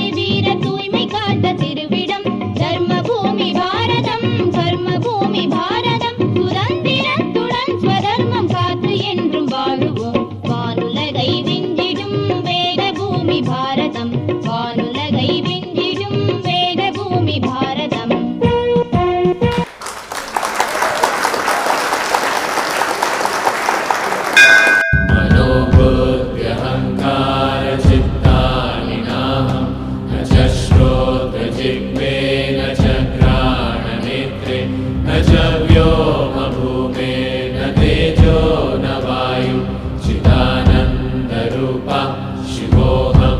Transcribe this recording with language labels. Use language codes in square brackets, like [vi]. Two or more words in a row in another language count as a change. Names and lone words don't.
[ta] வீர தூய்மை காத்த திருவிடம் தர்மபூமி பாரதம் கர்மபூமி பாரதம் சுதந்திரத்துடன் ஸ்வதர்மம் காத்து என்றும் வாழுவோம் வானுலகை விஞ்சிடும் வேத பூமி பாரதம் வானுலகை விஞ்சிடும் வேத பூமி பாரதம் [sa] मनोबुद्ध्यहङ्कारचित्तानि नाहं न च श्रोत्रजिह्वे न च घ्राणनेत्रे न च व्योमभूमे न तेजो न वायु चिदानन्दरूपा शिवोऽहं